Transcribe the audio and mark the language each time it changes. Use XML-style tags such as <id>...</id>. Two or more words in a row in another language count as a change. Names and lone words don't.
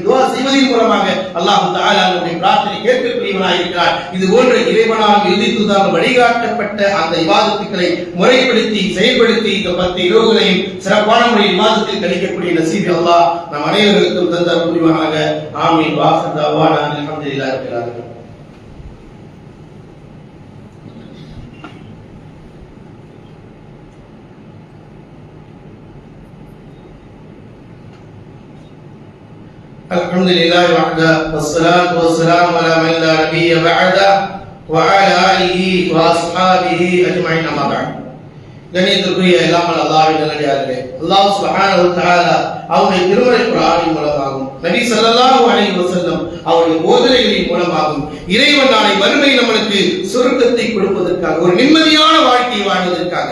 <ta>துஆ செய்வதன் மூலமாக</ta> <ar>الله تعالى</ar> <ta>நம்முடைய பிரார்த்தனை கேட்கக்கூடியவனாக இருக்கிறார். இது போன்ற இறைவனால் இறுதி தூதரால் வழிகாட்டப்பட்ட அந்த இபாதத்துக்களை முறைப்படுத்தி செயல்படுத்தி இந்த 10 இரவுகளையும் சிறப்பான முறையில் இபாதத்தில் கழிக்கக்கூடிய நசீபை அல்லாஹ் நம் அனைவருக்கும் தந்தர் புரிவானாக. ஆமீன்.</ta> <ar>وآخر دعوانا الحمد لله رب العالمين. الحمد لله وحده والصلاة والسلام على من لا نبي بعده وعلى آله وأصحابه أجمعين أما بعد.</ar> <ta>கண்ணியத்திற்குரிய எல்லாமல் அல்லாஹ்வின் நல்லடியார்களே,</ta> <ar>الله سبحانه وتعالى</ar> <ta>அவருடைய திருமறை குர்ஆனின் மூலமாகவும் நபி</ta> <ar>صلى الله عليه وسلم</ar> <ta>அவருடைய போதனைகளின் மூலமாகவும் இறைவன் நாளை மறுமை நம்மளுக்கு சொர்க்கத்தை கொடுப்பதற்காக, ஒரு நிம்மதியான வாழ்க்கையை வாழ்வதற்காக.</ta>